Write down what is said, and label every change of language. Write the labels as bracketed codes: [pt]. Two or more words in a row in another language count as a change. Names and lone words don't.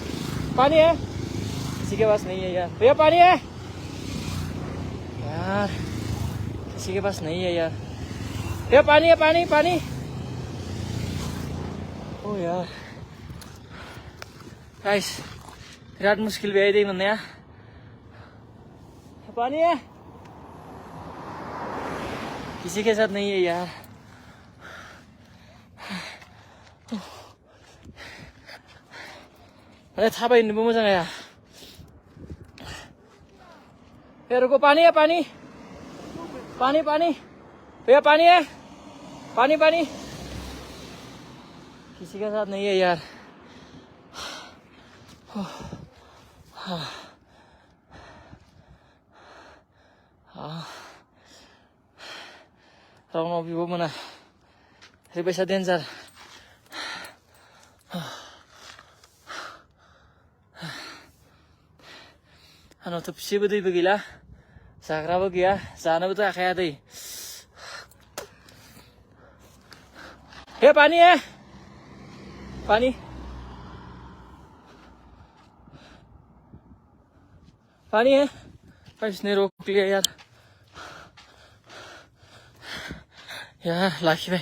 [hi] है किसी के पास नहीं है यार भैया पानी है यार किसी के पास नहीं है यार। ये पानी है, पानी पानी। [brx] ओ यार गाइस बिराद मुस्किल बेहाय दै मोननाया। [hi] पानी है, किसी के साथ नहीं है यार। [brx] अरे थाबायनोबो मोजां जाया। [hi] ये रुको, पानी है, पानी पानी पानी। भैया पानी है, पानी पानी। किसी के साथ नहीं है यार। [brx] रावनाव बिब' मोना ओरैबायसा डेन्जार। आंनावथ' फिसेबो दैबो गैला, जाग्राबो गैया, जानोबोथ' हाखाया दै। [hi] हे पानी है, पानी पानी है। इसने रोक लिया यार। यार लाखिबाय।